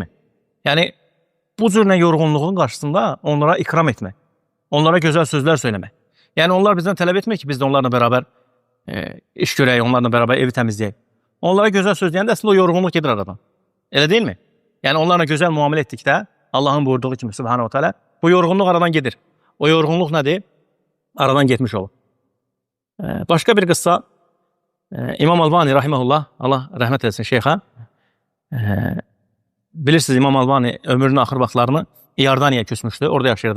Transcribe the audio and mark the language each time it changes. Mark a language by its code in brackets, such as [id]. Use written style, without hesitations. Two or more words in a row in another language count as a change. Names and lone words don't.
[az] Yəni, bu cür yorğunluğun qarşısında onlara ikram etmək, onlara gözəl sözlər söyləmək. Yəni, onlar bizdən tələb etmək ki, biz də onlarla bərabər iş görək, onlarla bərabər evi təmizləyək. Onlara gözəl söz deyəndə əslində o yorğunluq gedir aradan. Elə deyilmi? Yəni, onlarla gözəl müamilə etdikdə, Allahın buyurduğu kimi, [ar] سبحانه وتعالى, [az] bu yorğunluq aradan gedir. O yorğunluq nədir? Aradan getmiş olur. Başqa bir qıssa, İmam Albani, rahiməhullah, Allah rəhmət etsin şeyxə, bilirsiniz, İmam Albani ömrünün axır vaxtlarını İordaniyaya küsmüşdü, orada yaşayırdı.